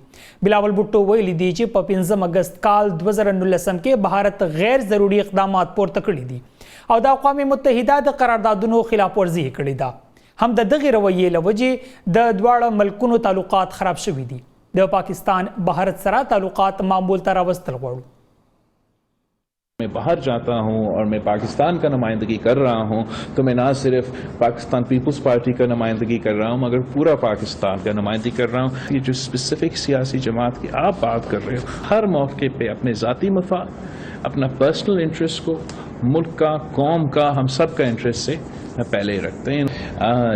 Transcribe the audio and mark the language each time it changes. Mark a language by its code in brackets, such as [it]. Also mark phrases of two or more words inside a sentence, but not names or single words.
[ps] بلاول بھټو ویلي دي چې په 15 اگست کال 2019 کې بھارت غیر ضروري اقدامات پورته کړي دي او د اقوام متحده د قراردادونو خلاف ورزي کړې ده. هم د دغه رویې له وجې د دواړو ملکونو تعلقات خراب شوي دي. د پاکستان بھارت سره تعلقات معمول ته راوستل غواړو. [ur] میں باہر جاتا ہوں اور میں پاکستان کا نمائندگی کر رہا ہوں تو میں نہ صرف پاکستان پیپلز پارٹی کا نمائندگی کر رہا ہوں مگر پورا پاکستان کا نمائندگی کر رہا ہوں. یہ جو اسپیسیفک سیاسی جماعت کی آپ بات کر رہے ہو، ہر موقع پہ اپنے ذاتی مفاد، اپنا [en] personal interest [ur] کو ملک کا، قوم کا، ہم سب کا انٹرسٹ سے پہلے رکھتے ہیں.